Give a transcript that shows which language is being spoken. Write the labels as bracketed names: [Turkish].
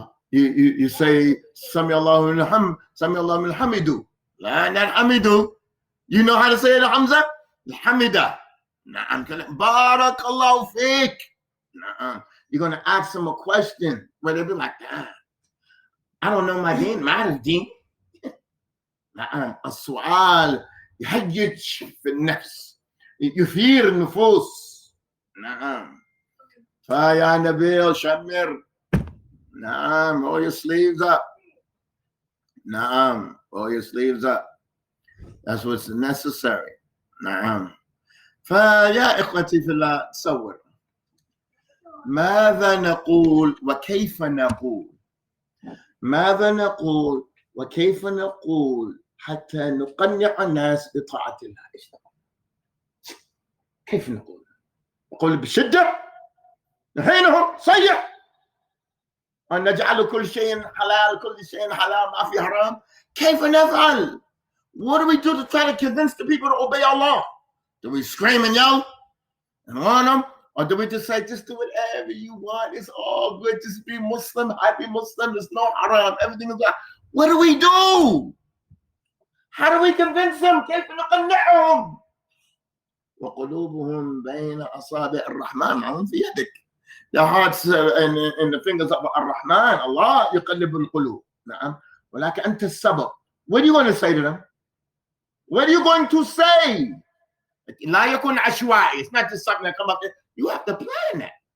[English] You say [Arabic] Sami Allahu min hamidu. [English] La not hamidu. You know how to say it, Hamza? Hamida. نعم [Arabic] Barakallahu fik. [English] You're going to ask them a question where they'll be like, I don't know my deen. [Arabic] ما أعرف دين. السؤال يهيج في النفس يثير النفوس. [English] نعم. [Arabic] فيا نبيل شمر. [English] نعم. Roll your sleeves up. نعم. Roll your sleeves up. That's what's necessary. نعم. [Arabic] فيا إخوتي في الله تصور ماذا نقول وكيف نقول ماذا نقول وكيف نقول حتى نقنع الناس بطاعة الله. كيف نقول؟ نقول بشدة نهينهم صيح أن نجعل كل شيء حلال كل شيء حلال ما في حرام. كيف نفعل? [English] What do we do to try to convince the people to obey Allah? Do we scream and yell and warn them? Or do we just say, just do whatever you want? It's all good. Just be Muslim, happy Muslim. There's no haram. Everything is right. What do we do? How do we convince them? [Arabic] كيف نقنعهم؟ وقلوبهم بين أصابع الرحمن معهم في يدك. [English] Their hearts in the fingers of Ar-Rahman. [Arabic] Allah يقلب القلوب. نعم. ولكن أنت السبب. [English] What are you going to say to them? What are you going to say? [Arabic] لا يكون عشوائي. [English] It's not just something that come up there. You have to plan that.